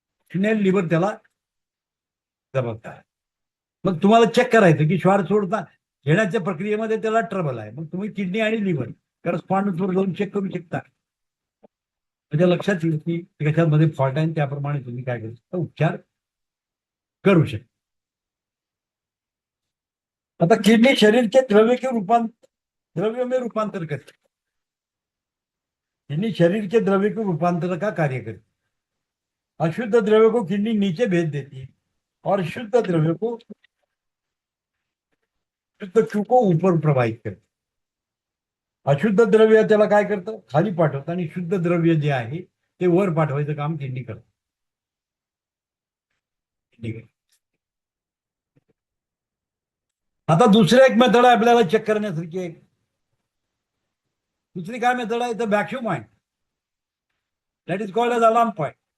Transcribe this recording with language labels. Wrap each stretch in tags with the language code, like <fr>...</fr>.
<mr>Kidney आणि liver त्याला जबाबदार आहे. मग तुम्हाला चेक करायचं की श्वास सोडता घेण्याच्या प्रक्रियेमध्ये त्याला ट्रबल आहे, मग तुम्ही किडनी आणि लिव्हर करस्पॉन्डन्सवर जाऊन चेक करू शकता. म्हणजे लक्षात येईल की त्याच्यामध्ये फॉल्ट आहे, त्याप्रमाणे तुम्ही काय करू शकता, उपचार करू शकता.</mr> <hi>आता किडनी शरीर के द्रव्य में रूपांतर करते. किडनी शरीर के द्रव्य के रूपांतर का कार्य करती. अशुद्ध द्रव्य को किडनी नीचे भेज देती है और शुद्ध द्रव्य को शुद्ध क्यू को ऊपर प्रवाहित करते.</hi> <mr>अशुद्ध द्रव्य त्याला काय करतं, खाली पाठवतं, आणि शुद्ध द्रव्य जे आहे ते वर पाठवायचं काम किडनी करतं. आता दुसरी एक मेथड आहे आपल्याला चेक करण्यासारखी. एक दुसरी काय मेथड आहे, तर vacuum point,</mr> <en>That is called as alarm point.</en>